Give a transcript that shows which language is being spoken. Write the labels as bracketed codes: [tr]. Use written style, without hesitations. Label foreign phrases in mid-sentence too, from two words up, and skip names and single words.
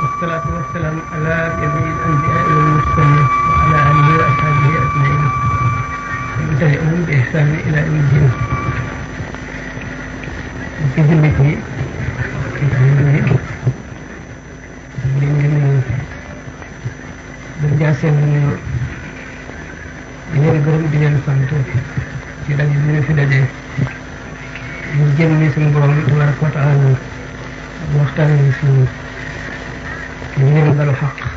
[ar] والصلاة والسلام على جميع الأنبياء والمرسلين وعلى آله وأصحابه أجمعين ومن تبعهم بإحسان إلى يوم الدين. [wo] ci jullit yi di leen seen di leen gërëm di leen sant ci daje bi ñu fi dajee ñu jëm ni suñu borom [ar] تبارك وتعالى [wo] waxtaan ni suñu ñu leen balu xaq